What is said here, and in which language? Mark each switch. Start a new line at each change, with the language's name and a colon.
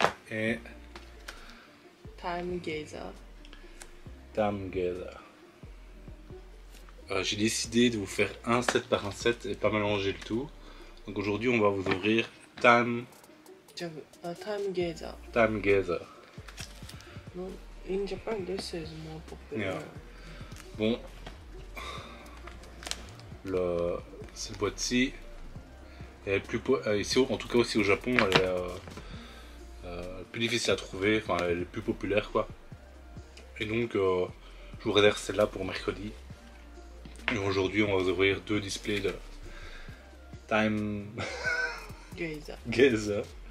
French: Et Time Gazer. Time Gazer. J'ai décidé de vous faire un set par un set et pas mélanger le tout. Donc aujourd'hui on va vous ouvrir Time Gazer. Time Gazer.
English: No, in Japan, this is more popular. Yeah.
French: Bon, cette boîte-ci est plus ici, en tout cas aussi au Japon, elle est plus difficile à trouver, enfin elle est plus populaire quoi. Et donc je vous réserve celle-là pour mercredi. Et aujourd'hui on va vous ouvrir deux displays de Time Gazer.